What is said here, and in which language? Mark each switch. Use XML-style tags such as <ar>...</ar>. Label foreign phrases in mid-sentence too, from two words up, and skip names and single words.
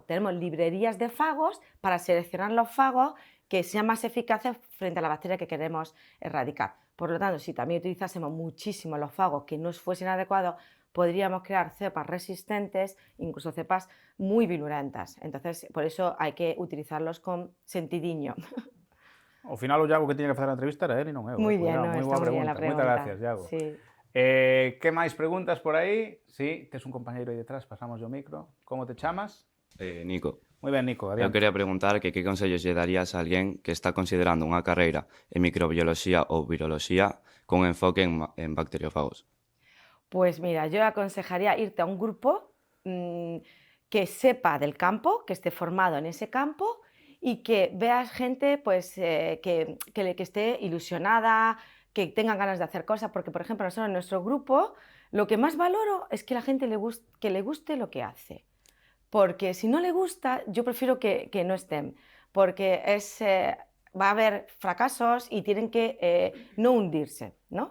<es>Tenemos librerías de fagos para seleccionar los fagos que sean más eficaces frente a la bacteria que queremos erradicar. Por lo tanto, si también utilizásemos muchísimo los fagos que no fuesen adecuados, podríamos crear cepas resistentes, incluso cepas muy virulentas. Entonces, por eso hay que utilizarlos con sentidiño.</es> <gl>Ao final o Iago que tiña que facer a entrevista era él e non eu. Moi bien, moi boa está moi bien pregunta. a pregunta. Moitas gracias, Iago. Sí. Que máis preguntas por aí? Sí, tes un compañeiro aí detrás, pasamos o micro. Como te chamas? Nico, Moi ben, Nico, eu adiante. quería preguntar que consellos lle darías a alguén que está considerando unha carreira en microbioloxía ou viroloxía con enfoque en bacteriófagos.</gl> <es>Pues mira, yo aconsejaría irte a un grupo que sepa del campo, que esté formado en ese campo y que veas gente pues, que esté ilusionada, que tengan ganas de hacer cosas, porque por ejemplo nosotros en nuestro grupo lo que más valoro es que la gente le guste lo que hace, porque si no le gusta yo prefiero que no estén, porque va a haber fracasos y tienen que no hundirse, ¿no?</es>